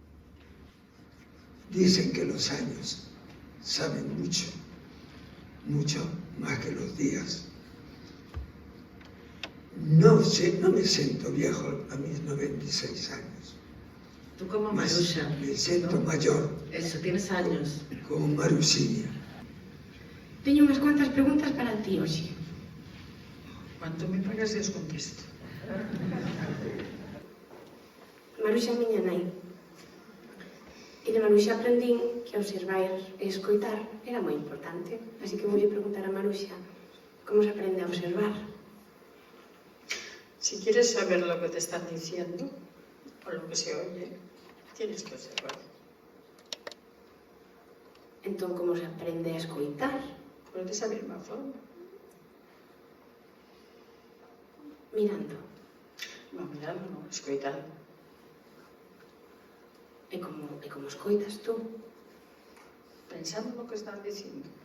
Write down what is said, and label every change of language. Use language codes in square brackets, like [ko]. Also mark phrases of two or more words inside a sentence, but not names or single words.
[es] Dicen que los años saben mucho, mucho más que los días. No me siento viejo a mis 96 años. Tú como Maruxa. Me siento mayor. Eso, tienes años. Como Maruxiña. [gl] Teño unhas cuantas preguntas para ti hoxe. [es] Cuanto me pagas, os contesto. [gl] Maruxa é miña nai. E de Maruxa aprendín que observar e escoitar era moi importante. Así que vou preguntar a Maruxa como se aprende a observar. [es] Si quieres saber lo que te están diciendo, o lo que se oye, tienes que observar. [gl] Entón, como se aprende a escoitar? Por esa mesma forma. Mirando. Non mirando, non, escoitando. E como escoitas tú? Pensando no que están dicindo.